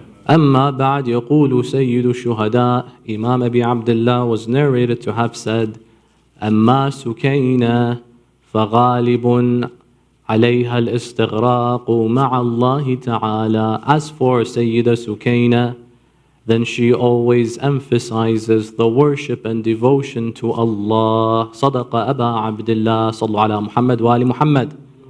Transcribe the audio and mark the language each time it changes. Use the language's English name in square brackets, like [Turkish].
[Arabic] أما بعد يقول سيد الشهداء [English] Imam Abi Abdullah was narrated to have said [Arabic] أما سكينة فغالب عليها الاستغراق مع الله تعالى. [English] As for Sayyida Sukayna, then she always emphasizes the worship and devotion to Allah. [Arabic] صدق أبا عبد الله صلوا على محمد وآل محمد.